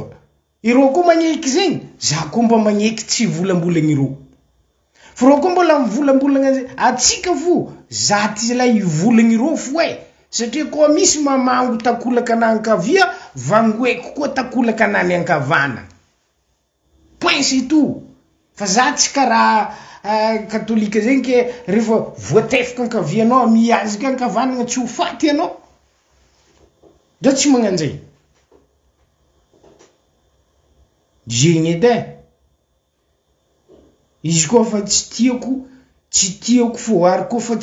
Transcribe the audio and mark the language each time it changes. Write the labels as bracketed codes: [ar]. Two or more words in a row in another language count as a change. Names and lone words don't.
[mg] iro koa magneky zegny za koa mba magneky tsy volambolagna iro fa ro koa mbola mivolambolagna atsika fo za ty zala ivolagna iro fo satria koa misy mamango takolaka anankavia vangoeko koa takolaka anany ankavana [fr] point c'est tout [mg] fa za tsy karaha katolika zegny ke rehefa voatefaka ankavianao miazika ankavanagna tsy ho faty anao da tsy magnanjay zegny edy izy koa fa tsy tiako fo ary koa fa